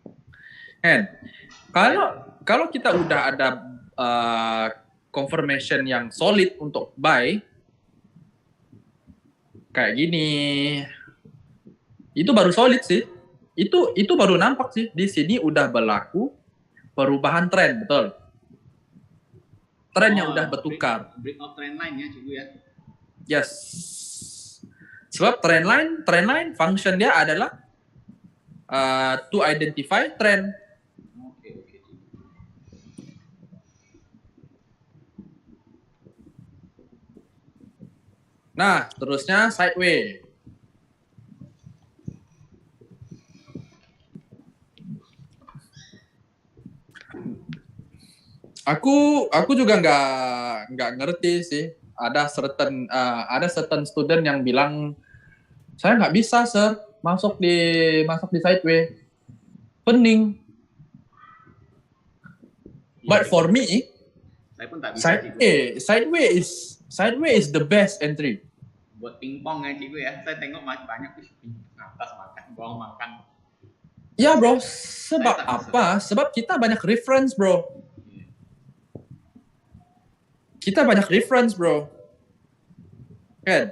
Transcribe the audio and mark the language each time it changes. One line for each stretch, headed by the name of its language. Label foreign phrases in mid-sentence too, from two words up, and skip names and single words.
Indonesian: Kalau kita udah ada confirmation yang solid untuk buy, kayak gini, itu baru solid sih. Itu baru nampak sih.
Malay: Di sini udah berlaku perubahan tren, betul. Trennya udah bertukar.
English: Breakout trend line
Malay: ya, Cikgu ya.
English: Yes. Sebab trend line function
Malay: dia adalah
English: to identify trend.
Malay: Okay. Nah, terusnya sideways.
Indonesian: Aku juga nggak ngerti sih. Ada certain student yang bilang, saya nggak bisa sir masuk di sideways, pening.
English: But for me,
Malay: saya pun tak bisa,
English: sideways is the best entry.
Malay: Buat pingpong ya, Cikgu ya. Saya tengok banyak atas makan, bawah makan. Ya bro, sebab apa? Sebab kita banyak reference bro. Kita banyak reference bro. Kan?